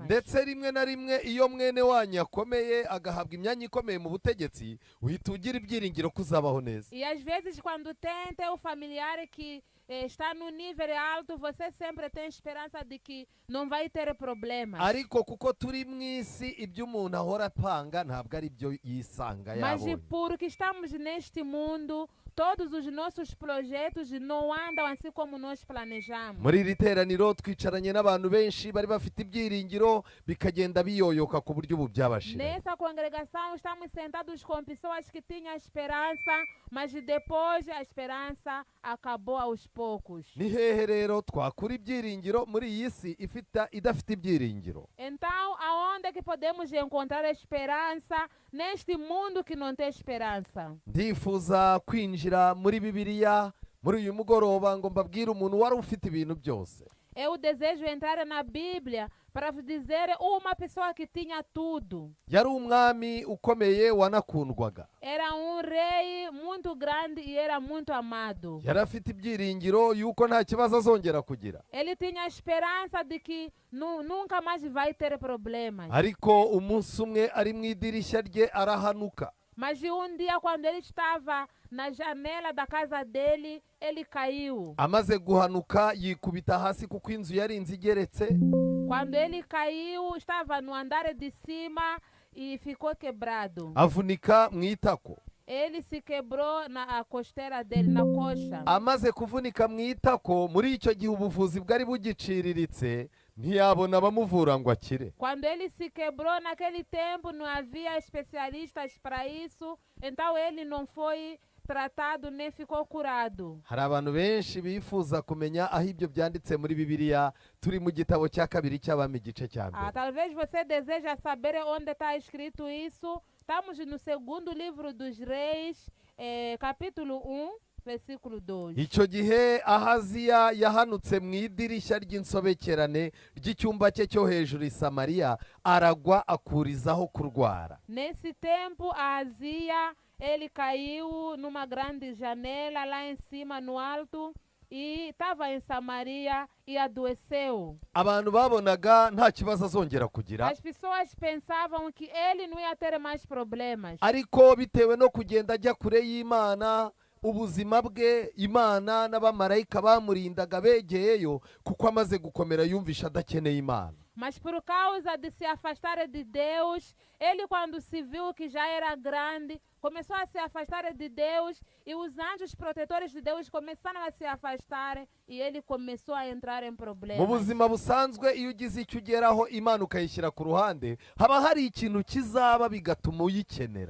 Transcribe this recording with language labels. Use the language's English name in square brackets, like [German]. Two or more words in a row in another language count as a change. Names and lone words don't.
[Kinyarwanda] Ndetse rimwe na rimwe iyo mwene wanyu akomeye agahabwa imyanya ikomeye mu butegetsi uhita ugira ibyiringiro ko uzabaho neza. [Portuguese] E às vezes quando tem o familiar que está no nível alto, você sempre tem esperança de que não vai ter problemas. [Kinyarwanda] Ariko kuko turi mu isi ibyo umuntu ahora apanga ntabwo ari byo yisanga yabonye. [Portuguese] Mas porque estamos neste mundo, todos os nossos projetos não andam assim como nós planejamos. [Kinyarwanda] Muri iri teraniro twicaranye n'abantu benshi bari bafite ibyiringiro bikagenda biyoyoka ku buryo ubu byabashira. [Portuguese] Nessa congregação estamos sentados com pessoas que tinham esperança, mas depois a esperança acabou aos poucos. [Kinyarwanda] Ni hehe rero twakura ibyiringiro muri iyi si idafite ibyiringiro? [Portuguese] Então, aonde que podemos encontrar esperança neste mundo que não tem esperança? [Kinyarwanda] Ndifuza kwinjira muri Bibiliya muri uyu mugoroba ngo mbabwire umuntu wari ufite ibintu byose. [Portuguese] Eu desejo entrar na Bíblia para dizer uma pessoa que tinha tudo. [Kinyarwanda] Yari umwami ukomeye wanakundwaga. [Portuguese] Era rei muito grande e era muito amado. [Kinyarwanda] Yari afite ibyiringiro yuko nta kibazo azongera kugira. [Portuguese] Ele tinha esperança de que nunca mais vai ter problemas. [Kinyarwanda] Ariko umunsi umwe ari mu idirishya rye arahanuka. [Portuguese] Mas dia quando ele estava na janela da casa dele, ele caiu. [Kinyarwanda] Amaze guhanuka yikubita hasi kuko inzu yari inzu igeretse. [Portuguese] Quando ele caiu, estava no andar de cima e ficou quebrado. [Kinyarwanda] Avunika mu itako. [Portuguese] ele se quebrou a costeira dele, na coxa. [Kinyarwanda] amaze kuvunika mu itako, muri icyo gihe ubuvuzi bwari bugiciriritse, ntiyabona abamuvura ngo akire. [Portuguese] Quando ele se quebrou naquele tempo, não havia especialistas para isso, então ele não foi tratado nem ficou curado. [Kinyarwanda] Hari abantu benshi bifuza kumenya aho ibyo byanditse muri Bibiliya. Turi mu gitabo cya kabiri cy'Abami igice cya mbere. [Portuguese] Talvez você deseja saber onde está escrito isso. Estamos no segundo livro dos Reis, capítulo 1, versículo 2. [Kinyarwanda] Icyo gihe Ahaziya yahanutse mu idirishya ry'insobekerane ry'icyumba cye cyo hejuru i Samariya, aragwa akurizaho kurwara. [Portuguese] Nesse tempo, Ahazia, ele caiu numa grande janela lá em cima, no alto, e estava em Samaria e adoeceu. [Kinyarwanda] Abantu babonaga nta kibazo azongera kugira, [Portuguese] As pessoas pensavam que ele não ia ter mais problemas. [Kinyarwanda] ariko bitewe no kugenda ajya kure y'Imana, ubuzima bwe Imana n'abamarayika bamurindaga begeyeyo, kuko amaze gukomera yumvisha adakeneye Imana. [Portuguese] Mas por causa de se afastar de Deus, ele quando se viu que já era grande, começou a se afastar de Deus, e os anjos protetores de Deus começaram a se afastar, e ele começou a entrar em [Kinyarwanda] Mu [Portuguese] problemas. [Kinyarwanda] buzima busanzwe, iyo ugize icyo ugeraho Imana ukayishyira ku ruhande, haba hari ikintu kizaba bigatuma uyikenera.